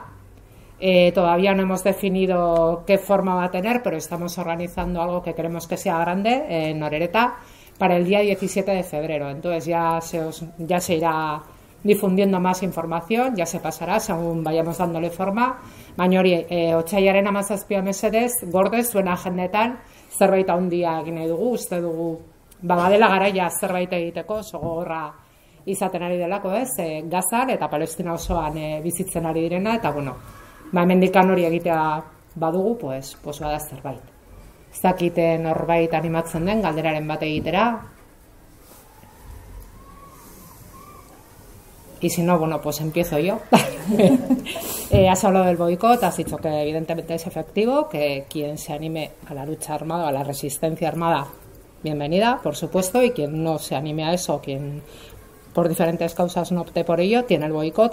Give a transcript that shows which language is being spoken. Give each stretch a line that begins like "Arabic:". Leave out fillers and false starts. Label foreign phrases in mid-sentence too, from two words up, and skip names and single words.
Spanish: Todavía no hemos definido qué forma va a tener, pero estamos organizando algo que queremos que sea grande en Orereta, para el día 17 de febrero. Entonces ya se irá difundiendo más información, ya se pasará según vayamos dándole forma.
Basque: Baina hori, otsailaren 17 mesedez, gorde zuen agendetan zerbait handia egin nahi dugu, uste dugu badela garaia zerbait egiteko, oso gogorra izaten ari delako, Gazan eta Palestina osoan bizitzen ari direna, eta bueno, hemendikan hori egitea badugu, pues bada zerbait. Ez dakite norbait animatzen den galderaren bat egitera.
Spanish: Y si no, bueno, pues empiezo yo. Has hablado del boicot, has dicho que evidentemente es efectivo, que quien se anime a la lucha armada, a la resistencia armada, bienvenida, por supuesto, y quien no se anime a eso, quien por diferentes causas no opte por ello, tiene el boicot.